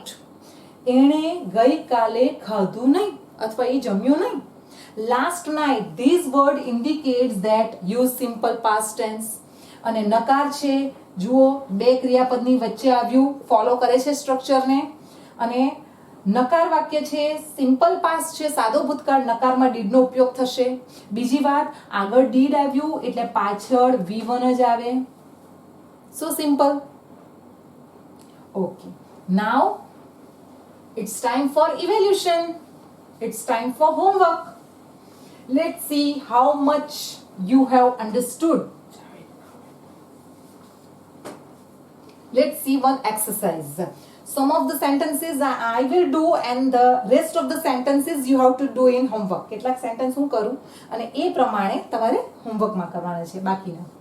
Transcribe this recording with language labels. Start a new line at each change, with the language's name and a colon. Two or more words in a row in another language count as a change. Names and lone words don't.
Gujarati: એણે ગઈકાલે ખાધું નહીં અથવા એ જમ્યું નહીં.
English: Last night, this word indicates that use simple past tense.
Gujarati: અને નકાર છે, જુઓ બે ક્રિયાપદની વચ્ચે આવ્યું, ફોલો કરે છે સ્ટ્રક્ચરને. અને નકાર વાક્ય છે,
English: simple past
Gujarati: છે, સાદો ભૂતકાળ, નકારમાં ડીડ નો ઉપયોગ થશે. બીજી વાત, આગળ ડીડ આવ્યું એટલે પાછળ V1 જ આવે.
English: So simple. Okay. Now it's time for evaluation. It's time for homework. Let's see how much you have understood. Let's see one exercise. Some of the sentences I will do and the rest of the sentences you have to do in homework.
Gujarati: કેટલાક સેન્ટેન્સ હું કરું અને એ પ્રમાણે તમારે હોમવર્કમાં કરવાના છે બાકીના.